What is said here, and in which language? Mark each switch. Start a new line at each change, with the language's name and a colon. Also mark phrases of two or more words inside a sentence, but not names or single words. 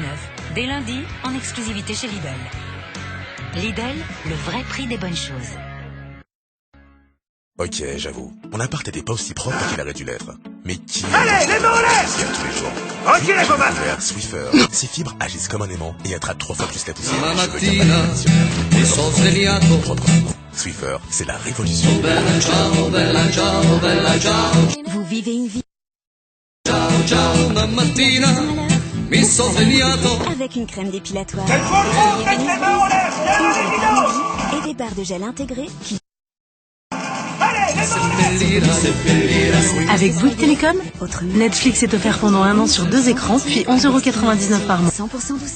French: Dès lundi, en exclusivité chez Lidl. Lidl, le vrai prix des bonnes choses. Ok, j'avoue. Mon appart était pas aussi propre qu'il aurait dû l'être. Mais qui... Allez, les mains en l'air! Tous les jours. Ok, les bombas! Swiffer. Ces fibres agissent comme un aimant et attrapent 3 fois plus la poussière.
Italian: La
French: Je veux dire,
Italian: mattina, mi sono svegliato.
French: Swiffer, c'est la révolution.
Italian: Bella ciao, bella ciao, bella ciao.
French: Vous vivez une vie
Italian: Ciao, ciao, la mattina, mi sono svegliato.
French: avec une crème dépilatoire, Faites les mains en l'air! et des barres de gel intégrées qui... Avec Bouygues Télécom, Netflix est offert pendant un an sur 2 écrans, puis 11,99 € par mois. 100% douceur,